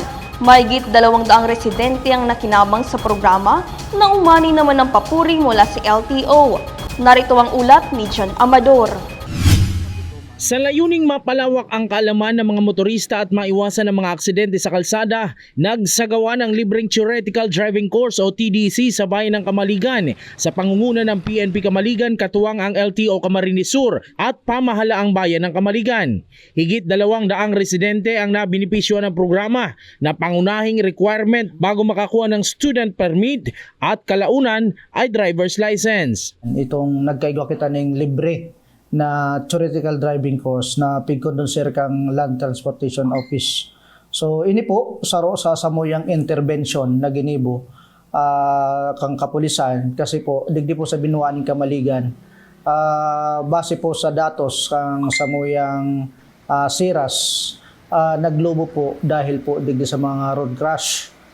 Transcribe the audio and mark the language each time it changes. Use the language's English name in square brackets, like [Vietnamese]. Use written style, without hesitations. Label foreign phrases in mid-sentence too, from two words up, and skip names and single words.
[Filipino] Mahigit 200 residente ang nakinabang sa programa na umani naman ng papuri mula sa LTO. Narito ang ulat ni John Amador. Sa layuning mapalawak ang kaalaman ng mga motorista at maiwasan ang mga aksidente sa kalsada, nagsagawa ng libreng [English] theoretical driving course [Filipino] o TDC sa bayan ng Kamaligan sa pangunguna ng PNP Kamaligan, katuwang ang LTO Camarines Sur at pamahalaang bayan ng Kamaligan. Higit 200 residente ang nabinipisyo ng programa na pangunahing requirement bago makakuha ng [English] student permit [Filipino] at kalaunan ay [English] driver's license. [Bikol] Itong nagkaigwa kita ng libre na [English] theoretical driving course [Bikol] na pigkondonser kang Land Transportation Office. So ini po saro sa samuyang intervention na ginibo kang kapulisan kasi po digdi po sa binuan ng Kamaligan base po sa datos kang samuyang siras naglobo po dahil po digdi sa mga [English] road crash.